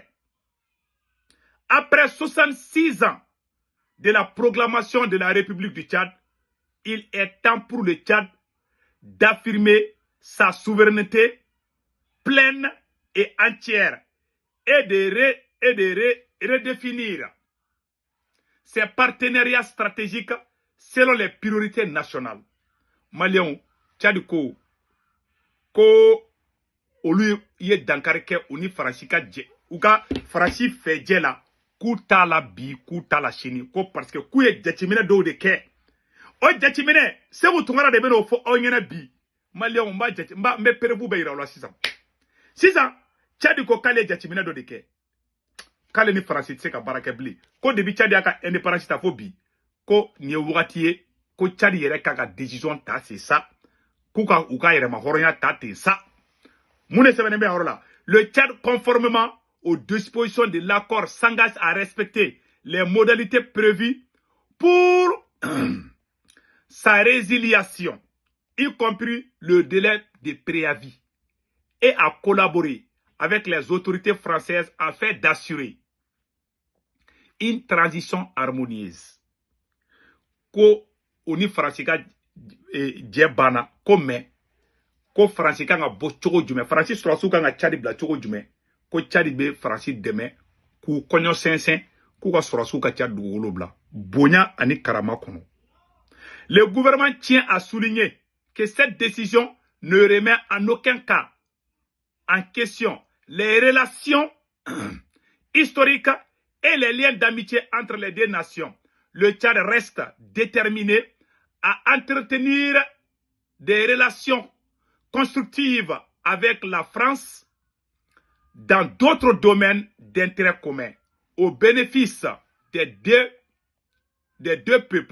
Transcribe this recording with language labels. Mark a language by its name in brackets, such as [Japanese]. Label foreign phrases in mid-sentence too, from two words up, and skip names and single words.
[French] Après 66 ans de la proclamation de la République du Tchad, il est temps pour le Tchad d'affirmer sa souveraineté pleine et entière et de redéfinir ses partenariats stratégiques selon les priorités nationales. [Bambara] Maliyɛnw Tchad ko olu ye dankari kɛ u ni Faransi ka jɛ u ka Faransi fɛ jɛ la k'u t'a la bi k'u t'a la sini ko [French] parce que [Bambara] k'u ye jateminɛ dɔw de kɛ o jateminɛ Segu Tunkara de bɛn'o fɔ aw ɲɛna bi maliyɛnw n bɛ prévu bɛɛ yira aw la sisan Tchad ko k'ale ye jateminɛ dɔ de kɛ k'ale ni Faransi tɛ se ka baara kɛ bilen ko depuis Tchad y'a ka indépendance ta fo bi ko nin ye wagati ye ko Tchad yɛrɛ ka décision ta [French] c'est ça [Bambara] k'u ka u ka yɛrɛma hɔrɔnya ta ten sa mun de sɛbɛnnen bɛ a yɔrɔ la [French] le Tchad conformément aux dispositions de l'accord s'engage à respecter les modalités prévues pour sa résiliation, y compris le délai de préavis, et à collaborer avec les autorités françaises afin d'assurer une transition harmonieuse. [Bambara] Ko oni Faransi ka jɛ banna ko mais ko Faransi kan ka bɔ cogo jumɛn Faransi Sɔrɔsiw kan ka Tchad bila cogo jumɛn ko Tchad bɛ Faransi dɛmɛ k'u kɔɲɔ sɛnsɛn k'u ka Sɔrɔsiw ka Tchad dugukolo bila bonya ani karama kɔnɔ. [French] Le gouvernement tient à souligner que cette décision ne remet en aucun cas en question les relations historiques et les liens d'amitié entre les deux nations. Le Tchad reste déterminé à entretenir des relations constructives avec la France dans d'autres domaines d'intérêt commun au bénéfice des deux peuples.